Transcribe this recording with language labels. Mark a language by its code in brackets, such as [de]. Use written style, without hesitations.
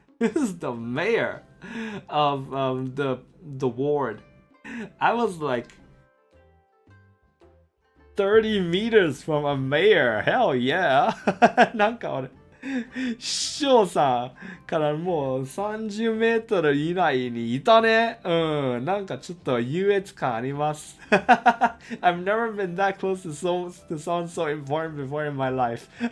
[en] This is the mayor of the ward. I was like 30 meters from a mayor. Hell yeah. [ja] なんか俺市長さんからもう30メートル以内にいたね。なんかちょっと優越感あります。 [en] I've never been that close to someone so important before in my life.